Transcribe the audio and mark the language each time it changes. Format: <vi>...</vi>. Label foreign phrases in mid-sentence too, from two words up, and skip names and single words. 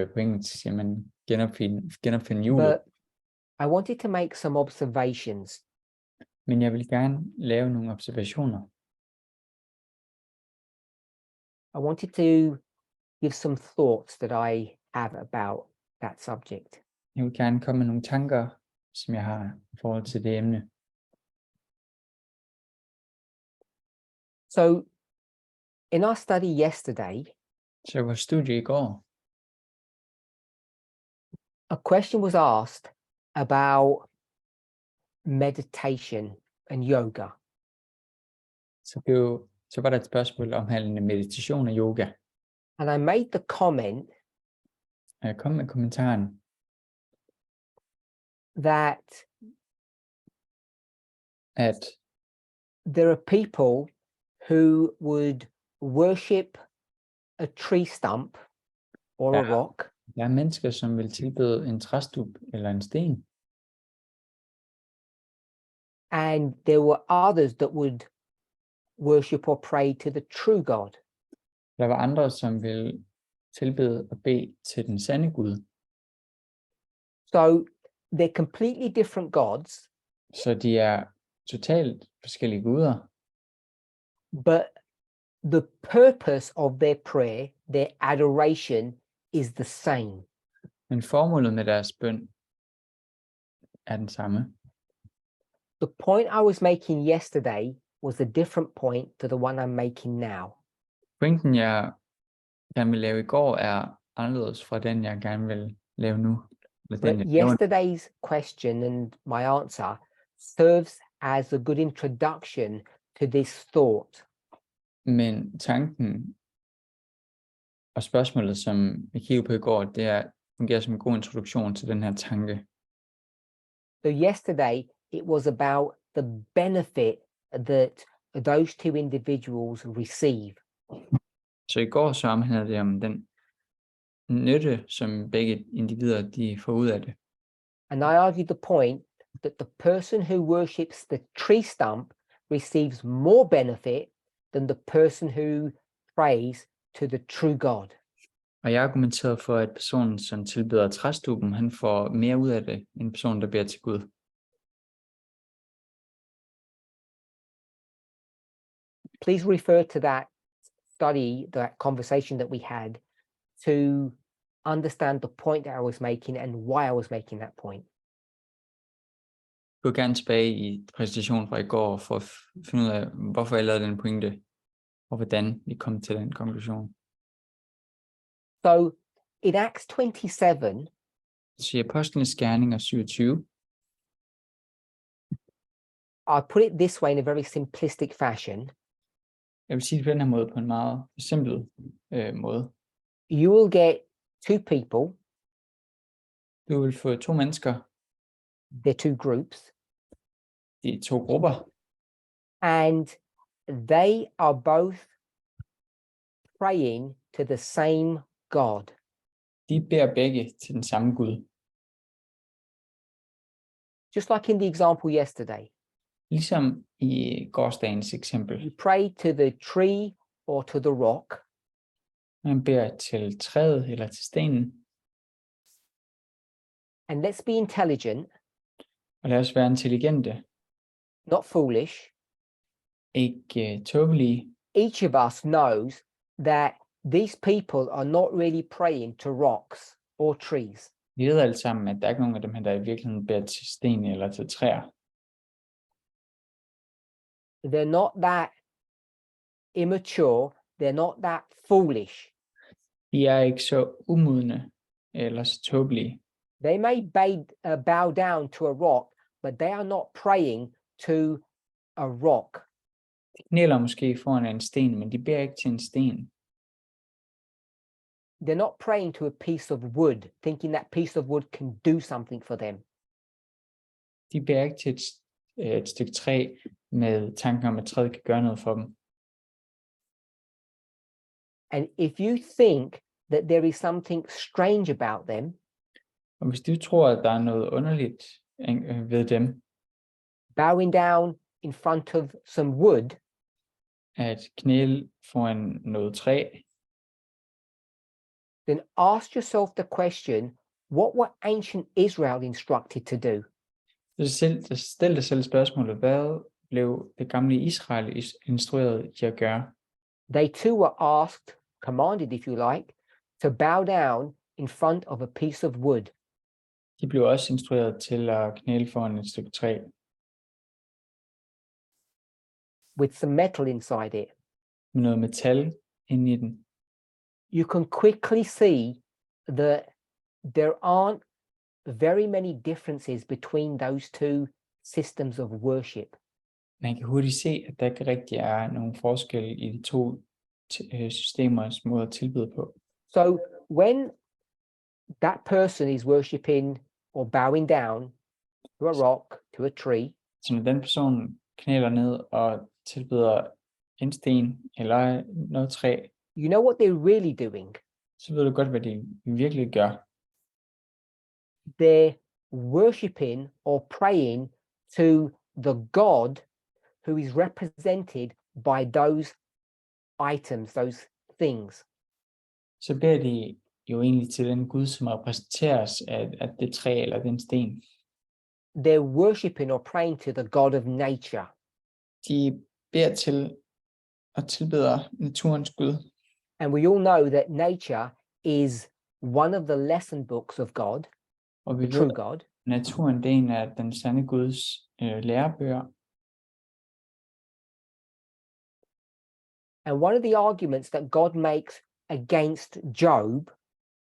<da>På engelsk siger man genopfinde hjulet.</da> <en>But I wanted to make some observations.</en> <da>Men jeg vil gerne lave nogle observationer.</da> <en>I wanted to give some thoughts that I have about that subject.</en> <da>Jeg vil gerne komme med nogle tanker, som jeg har i forhold til det emne.</da> <en>So in our study yesterday,</en> <da>Så vores studie i går,</da> <en>a question was asked about meditation and yoga.</en> <da>så var der et spørgsmål omhandlende meditation og yoga.</da> <en>And I made the comment</en> <da>Og jeg kom med kommentaren,</da> <en>that</en> <da>at</da> <en>there are people who would worship a tree stump or a rock,</en> <da>der er mennesker, som vil tilbede en træstup eller en sten.</da> <en>and there were others that would worship or pray to the true God.</en> <da>Der var andre, som vil tilbede og bede til den sande Gud.</da> <en>So they're completely different gods,</en> <da>Så de er totalt forskellige guder.</da> <en>but the purpose of their prayer, their adoration, is the same.</en> <da>Men formålet med deres bøn er den samme.</da> <en>The point I was making yesterday was a different point to the one I'm making now.</en> <da>Pointen, jeg gerne vil lave i går, er anderledes fra den, jeg gerne vil lave nu. Eller</da> <en>But</en> <da>den, jeg laver nu.</da> <en>yesterday's question and my answer serves as a good introduction to this thought.</en> <da>Men tanken og spørgsmålet, som vi kiggede på i går, det fungerer som en god introduktion til den her tanke.</da> <en>So yesterday it was about the benefit that those two individuals receive.</en> <da>Så i går så omhandlede det om den nytte, som begge individer de får ud af det.</da> <en>And I argued the point that the person who worships the tree stump receives more benefit than the person who prays to the true God.</en> <da>Og jeg argumenterede for, at personen, som tilbeder træstuben, han får mere ud af det, end personen, der beder til Gud.</da> <en>Please refer to that study, that conversation that we had, to understand the point that I was making and why I was making that point.</en> <da>Jeg går gerne tilbage i præsentationen fra i går, for at finde ud af, hvorfor jeg lavede den pointe, og hvordan vi kom til den konklusion.</da> <en>So in Acts 27,</en> <da>Så i Apostlenes Gerninger 27,</da> <en>I'll put it this way in a very simplistic fashion.</en> <da>jeg vil sige det på den her måde, på en meget simpel måde.</da> <en>You will get two people,</en> <da>Du vil få to mennesker,</da> <en>they're two groups,</en> <da>de er to grupper,</da> <en>and they are both praying to the same God.</en> <da>de beder begge til den samme Gud.</da> <en>Just like in the example yesterday,</en> <da>Ligesom i gårsdagens eksempel.</da> <en>you pray to the tree or to the rock,</en> <da>Man beder til træet eller til stenen,</da> <en>and let's be intelligent,</en> <da>og lad os være intelligente,</da> <en>not foolish.</en> <da>ikke tåbelige.</da> <en>Each of us knows that these people are not really praying to rocks or trees.</en> <da>Vi ved alle sammen, at der er ikke nogen af dem her, der i virkeligheden beder til sten eller til træer.</da> <en>They're not that immature, they're not that foolish.</en> <da>De er ikke så umodne eller så tåbelige.</da> <en>They may bow down to a rock, but they are not praying to a rock.</en> <da>De knæler måske foran en sten, men de beder ikke til en sten.</da> <en>They're not praying to a piece of wood, thinking that piece of wood can do something for them.</en> <da>De beder ikke til et stykke træ med tanken om, at træet kan gøre noget for dem.</da> <en>And if you think that there is something strange about them,</en> <da>Og hvis du tror, at der er noget underligt ved dem,</da> <en>bowing down in front of some wood,</en> <da>at knæle foran noget træ,</da> <en>then ask yourself the question, what were ancient Israel instructed to do?</en> <da>så stil dig selv spørgsmålet, hvad blev det gamle Israel instrueret til at gøre?</da> <en>They too were asked, commanded if you like, to bow down in front of a piece of wood.</en> <da>De blev også instrueret til at knæle foran et stykke træ,</da> <en>With some metal inside it.</en> <da>med noget metal inde i den.</da> <en>You can quickly see that there aren't very many differences between those two systems of worship.</en> <da>Man kan hurtigt se, at der ikke rigtig er nogen forskel i de to systemers måde at tilbede på.</da> <en>So when that person is worshiping or bowing down to a rock, to a tree,</en> <da>Så når den person knæler ned og tilbeder en sten eller noget træ,</da> <en>you know what they're really doing?</en> <da>så ved du godt, hvad de virkelig gør.</da> <en>They're worshiping or praying to the God who is represented by those items, those things.</en> <da>Så beder de jo egentlig til den Gud, som repræsenteres af det træ eller den sten.</da> <en>They're worshiping or praying to the God of nature.</en> <da>De beder til og tilbeder naturens Gud.</da> <en>And we all know that nature is one of the lesson books of God,</en> <da>Og vi</da> <en>the true</en> <da>ved,</da> <en>God.</en> <da>at naturen det er en af den sande Guds lærebøger.</da> <en>And one of the arguments that God makes against Job</en>